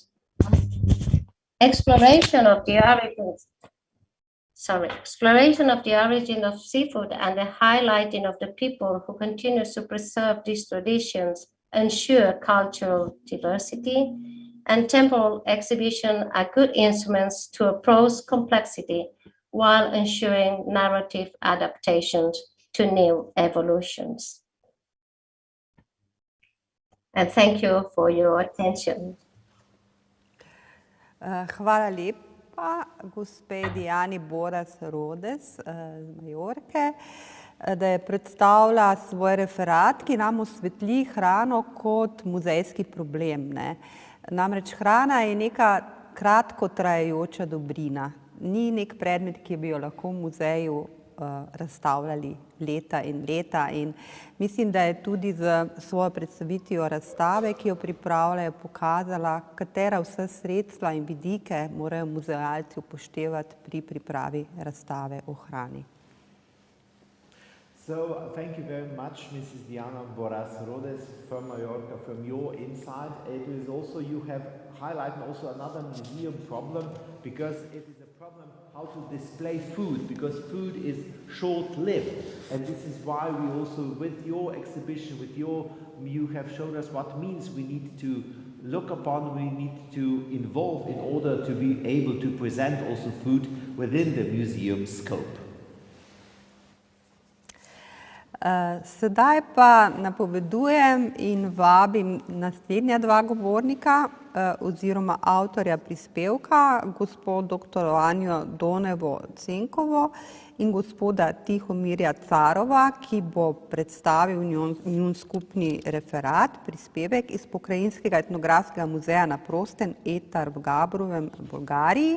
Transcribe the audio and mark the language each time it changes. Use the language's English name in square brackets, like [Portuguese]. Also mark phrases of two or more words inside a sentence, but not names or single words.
[English] Exploration of the origin of seafood and the highlighting of the people who continue to preserve these traditions ensure cultural diversity, and temporal exhibition are good instruments to approach complexity while ensuring narrative adaptations to new evolutions. And thank you for your attention. [Slovenian] Hvala lepa gospe Diani Boras-Rodes z Majorke, da je predstavila svoj referat, ki nam osvetli hrano kot muzejski problem. Namreč hrana je neka kratko trajajoča dobrina. Ni nek predmet, ki bi jo lahko v muzeju razstavljali leta in leta, in mislim, da je tudi z svojo predstavitvijo razstave, ki jo pripravljajo, pokazala, katera vsa sredstva in vidike morajo muzealci upoštevati pri pripravi razstave o hrani. [English] So, thank you very much, Mrs. Diana Boras-Rodes from Mallorca, from your insight. It is also, you have highlighted also another museum problem, because it is a problem how to display food, because food is short-lived. And this is why we also, with your exhibition, you have shown us what means we need to look upon, we need to involve in order to be able to present also food within the museum scope. [Slovenian] Sedaj pa napovedujem in vabim naslednja dva govornika oziroma avtorja prispevka, gospod dr. Anjo Donevo-Cenkovo in gospoda Tihomirja Carova, ki bo predstavil njun skupni referat, prispevek iz Pokrajinskega etnografskega muzeja na prostem Etar v Gabrovem, Bolgariji.